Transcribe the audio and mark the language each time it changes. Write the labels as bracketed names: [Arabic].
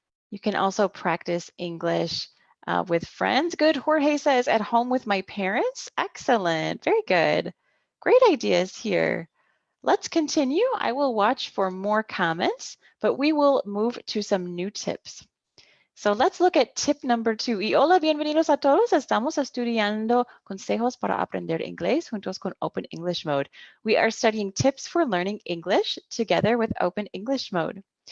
[English] You can also practice English with friends. Good. Jorge says, at home with my parents. Excellent. Very good. Great ideas here. Let's continue. I will watch for more comments, but we will move to some new tips. So let's look at tip number 2. [Spanish] Y hola, bienvenidos a todos. Estamos estudiando consejos para aprender inglés juntos con Open English Mode. [English] We are studying tips for learning English together with Open English Mode.